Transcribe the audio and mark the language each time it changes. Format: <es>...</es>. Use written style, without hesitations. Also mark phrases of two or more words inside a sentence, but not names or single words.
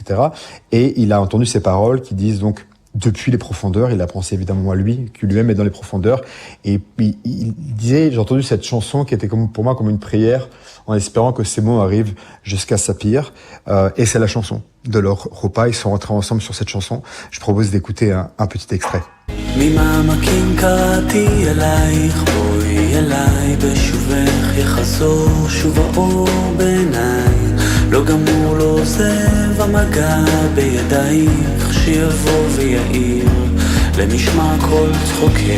<fr>Et il a entendu ces paroles qui disent donc, depuis les profondeurs, il a pensé évidemment à lui, qui lui-même est dans les profondeurs. Et puis, il disait, j'ai entendu cette chanson qui était pour moi comme une prière, en espérant que ces mots arrivent jusqu'à Sapir. Et c'est la chanson de leur repas. Ils sont rentrés ensemble sur cette chanson. Je propose d'écouter un petit extrait.</fr> <he>ממעמקים קראתי אלייך, בואי אליי בשובך יחזור שוב האור בעיניי, לא גמור לא עוזב המגע בידייך שיבוא ויעיר למשמע כל צחוקך.</he>